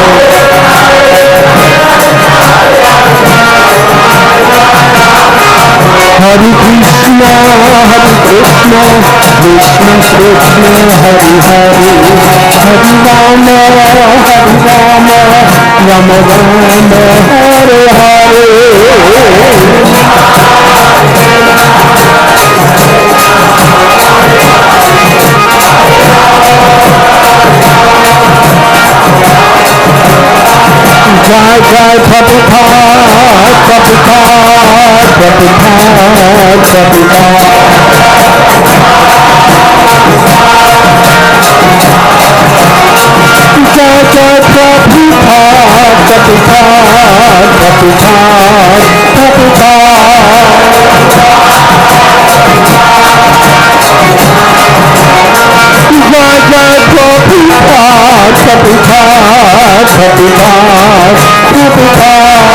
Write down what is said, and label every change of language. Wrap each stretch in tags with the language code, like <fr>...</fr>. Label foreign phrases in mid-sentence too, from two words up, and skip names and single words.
<sa>Hare Krishna, Krishna Krishna, Hare Hare, Hare Rama, Rama Rama, Hare Hare. Jai Jai Prabhupada, Prabhupada, Prabhupada, Prabhupada. Jai Jai Prabhupada, Prabhupada, Prabhupada, Jai Jai Prabhupada, Prabhupada, Prabhupada.</sa>